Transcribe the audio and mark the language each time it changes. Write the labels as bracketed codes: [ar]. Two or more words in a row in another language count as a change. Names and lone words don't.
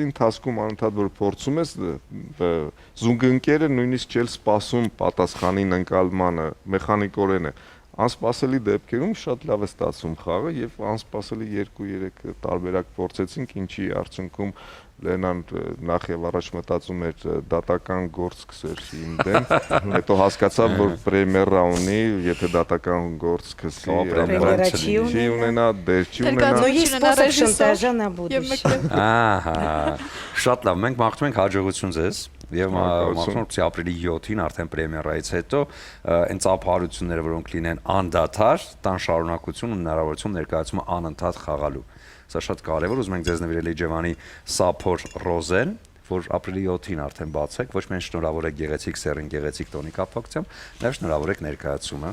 [hy] ընթացքում անընդհատ որ փորձում ես զուգընկերը նույնիսկ չէ սպասում պատասխանին ընկալմանը, մեխանիկորեն է։ Անսպասելի դեպքերում շատ լավ է ստացվում խաղը եւ անսպասելի 2-3 տարբերակ փորձեցինք, ինչի արդյունքում Լենան նախ եւ առաջ մտածում էր դատական գործ սկսեր իմ դեմ, հետո հասկացավ, որ պրեմիերա ունի, եթե դատական գործ սկսի, չի ունենա, դեր չի ունենա։ [ru] Но есть способ шантажа на будущее. [hy] Ահա, շատ լավ, մենք մաղթում ենք հաջողություն ձեզ եւ մաղթում ենք ապրիլի 7-ին արդեն պրեմիերայից հետո այն ծափահարությունները, որոնք լինեն անդադար, տան շարունակություն ու հնարավորություն ներկայացումը անընդհատ խաղալու։ Սա շատ կարևոր, ուզում ենք ձեզ նվիրել Իջևանի Սափոր Ռոզեն, որ ապրիլի 7-ին արդեն բացեք, ոչ միայն շնորհավոր եք գեղեցիկ սերին, գեղեցիկ տոնի կապակցությամբ, նաև շնորհավոր եք ներկայացումը։